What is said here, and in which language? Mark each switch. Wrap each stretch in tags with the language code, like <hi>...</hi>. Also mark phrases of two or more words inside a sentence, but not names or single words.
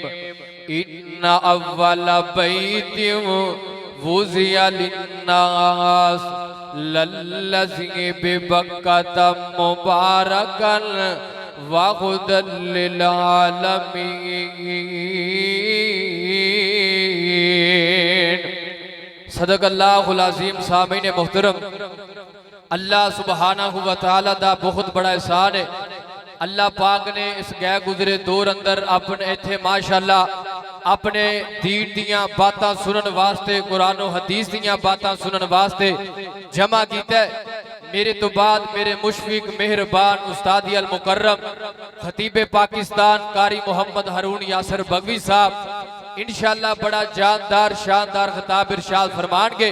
<ar>إن أول بيت وضع للناس للذي ببكة مباركا وهدى للعالمين. صدق الله العظيم.</ar> <pa>سامعین محترم، اللہ</pa> <ar>سبحانه وتعالى</ar> <pa>دا بہت بڑا احسان ہے. اللہ پاک نے اس گئے گزرے دور اندر اپنے اتھے ماشاءاللہ اپنے دین دیاں باتاں سنن واسطے، قرآن اور حدیث دیاں باتاں سنن واسطے جمع کیتا ہے. میرے تو بعد میرے مشفق مہربان استادی المکرم خطیب پاکستان قاری محمد ہارون یاسر بغوی صاحب ان شاء اللہ بڑا جاندار شاندار خطاب ارشاد فرماننگے.</pa>